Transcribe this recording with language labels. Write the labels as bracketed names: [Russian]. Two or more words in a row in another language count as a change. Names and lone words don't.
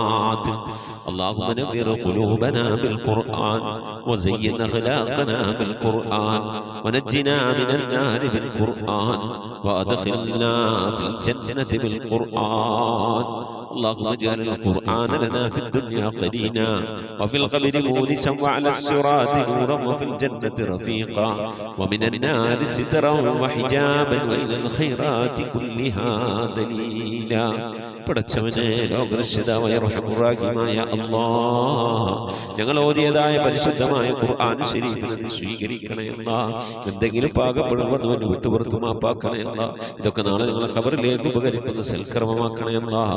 [Arabic] اللهم نور قلوبنا بالقرآن وزين أخلاقنا بالقرآن ونجنا من النار بالقرآن وأدخلنا في الجنة بالقرآن اللهم اجعل القرآن لنا في الدنيا قرينا وفي القبر مونسا وعلى الصراط نورا وفي الجنة رفيقا ومن النار سترا وحجابا وإلى الخيرات كلها دليلا. [Malayalam] പടച്ചവനെ ലോകരക്ഷിതാവായ റഹ്മാനായ അല്ലാഹ്, ഞങ്ങൾ ഓതിയതായ പരിശുദ്ധമായ ഖുർആൻ ശരീഫിനെ നീ സ്വീകരിക്കണേ അല്ലാഹ്. എന്തെങ്കിലും പാകപ്പെടുവന്ന് വിട്ടുപുറത്തു മാപ്പാക്കണേ അല്ലാഹ്. ഇതൊക്കെ നാളെ ഞങ്ങളെ ഖബറിലേക്ക് ഉപകരിക്കുന്ന സൽക്കർമ്മമാക്കണേ അല്ലാഹ്.